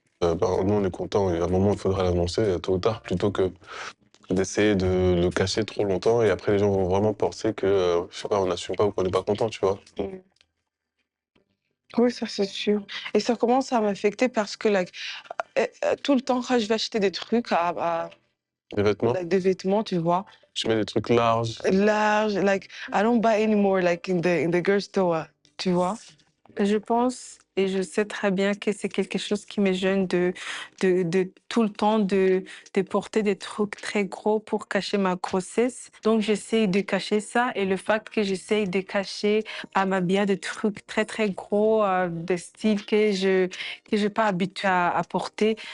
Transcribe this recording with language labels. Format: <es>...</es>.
<fr>Nous, on est contents et à un moment, il faudra l'annoncer tôt ou tard plutôt que d'essayer de le cacher trop longtemps et après, les gens vont vraiment penser que, je sais pas, on n'assume pas ou qu'on n'est pas content, tu vois. Oui, ça c'est sûr. Et ça commence à m'affecter parce que tout le temps, quand je vais acheter des trucs, Les vêtements, des vêtements, tu vois, tu mets des trucs larges.</fr> <en>large, I don't buy anymore like in the girl store,</en> <fr>tu vois. Je pense et je sais très bien que c'est quelque chose qui me gêne de tout le temps de porter des trucs très gros pour cacher ma grossesse. Donc j'essaie de cacher ça et le fait que j'essaie de cacher à m'habiller des trucs très très gros, de style que je pas habituée à porter.</fr>